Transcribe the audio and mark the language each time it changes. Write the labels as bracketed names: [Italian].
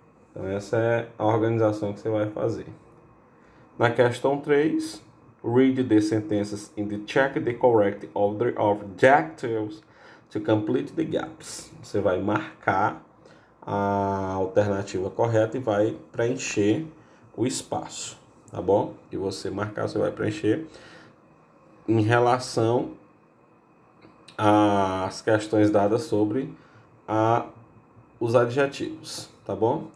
[Portuguese] Então, essa é a organização que você vai fazer. Na questão 3, [English] read the sentences in the check the correct order of adjectives to complete the gaps. [Portuguese] Você vai marcar a alternativa correta e vai preencher o espaço, tá bom? E você marcar, você vai preencher em relação às questões dadas sobre os adjetivos, tá bom?